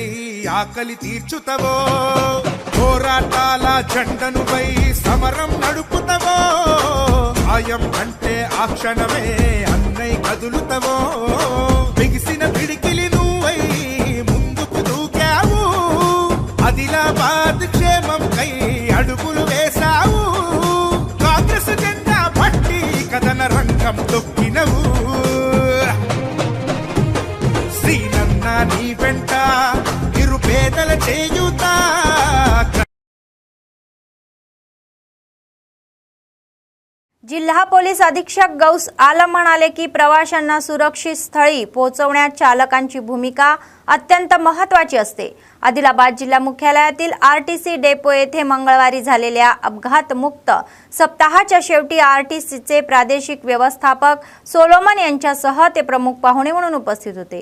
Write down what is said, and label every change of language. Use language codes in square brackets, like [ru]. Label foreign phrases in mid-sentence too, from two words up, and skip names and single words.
[te] ఆకలి తీర్చుతవో, పోరాటాల జెండనువై సమరం నడుపుతవో, సాయం అంటే ఆ క్షణమే అన్నై కదులుతవో, బిగిసిన పిడికిలి నువ్వై ముందుకు దూకావు, ఆదిలాబాద్ క్షేమం కై అడుగులు వేశావు, కాంగ్రెస్ జెండా పట్టి కథన రంగం తొక్కినవు. శ్రీనన్న నీ వెంట నిరుపేదల చేయుత. [mr] जिल्हा पोलीस अधीक्षक गौस आलम म्हणाले की प्रवाशांना सुरक्षित स्थळी पोहोचवण्यात चालकांची भूमिका अत्यंत महत्त्वाची असते. आदिलाबाद जिल्हा मुख्यालयातील आरटीसी डेपो येथे मंगळवारी झालेल्या अपघातमुक्त सप्ताहाच्या शेवटी आरटीसीचे प्रादेशिक व्यवस्थापक सोलोमन यांच्यासह ते प्रमुख पाहुणे म्हणून उपस्थित होते.